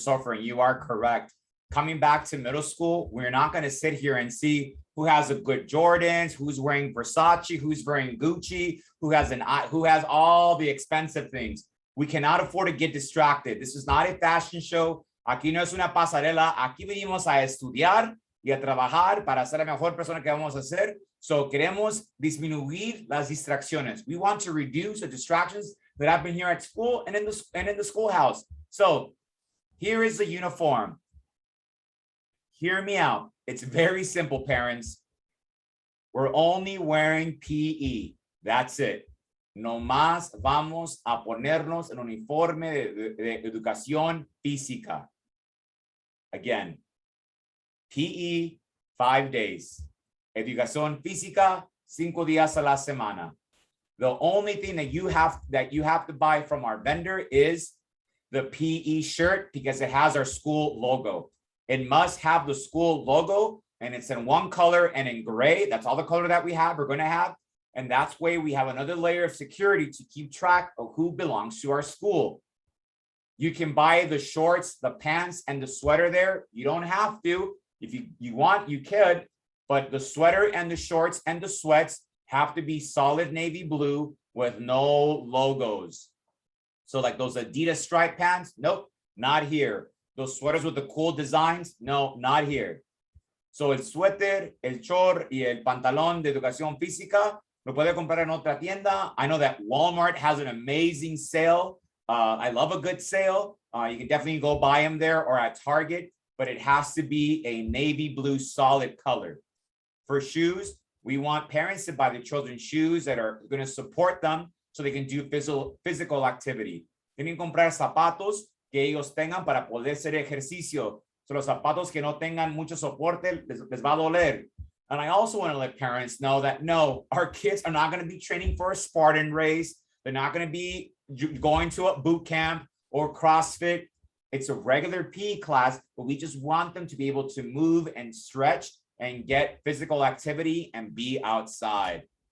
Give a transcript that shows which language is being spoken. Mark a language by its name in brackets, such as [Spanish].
[English] Sofer, and you are correct. Coming back to middle school, we're not going to sit here and see who has a good Jordans, who's wearing Versace, who's wearing Gucci, who has all the expensive things. We cannot afford to get distracted. This is not a fashion show. [Spanish] Aquí no es una pasarela. Aquí venimos a estudiar y a trabajar para ser la mejor persona que vamos a ser. So queremos disminuir las distracciones. [English] We want to reduce the distractions that happen here at school and in the schoolhouse. So here is the uniform. Hear me out. It's very simple, parents. We're only wearing PE. That's it. [Spanish] No más vamos a ponernos el uniforme de educación física. [English] Again, PE 5 days. [Spanish] Educación física 5 días a la semana. [English] The only thing that you have to buy from our vendor is the PE shirt because it has our school logo. It must have the school logo and it's in one color and in gray. That's all the color that we're going to have. And that's why we have another layer of security to keep track of who belongs to our school. You can buy the shorts, the pants, and the sweater there. You don't have to. If you want, you could, but the sweater and the shorts and the sweats have to be solid navy blue with no logos. So like those Adidas stripe pants, nope, not here. Those sweaters with the cool designs, no, not here. [Spanish] So el suéter, el short y el pantalón de educación física lo puede comprar en otra tienda. [English] I know that Walmart has an amazing sale. I love a good sale. You can definitely go buy them there or at Target, but it has to be a navy blue solid color. For shoes, we want parents to buy the children shoes that are going to support them so they can do physical activity. [Spanish] Tienen que comprar zapatos que ellos tengan para poder hacer ejercicio. So los zapatos que no tengan mucho soporte les va a doler. [English] And I also want to let parents know that no, our kids are not going to be training for a Spartan race. They're not going to be going to a boot camp or CrossFit. It's a regular PE class, but we just want them to be able to move and stretch and get physical activity and be outside.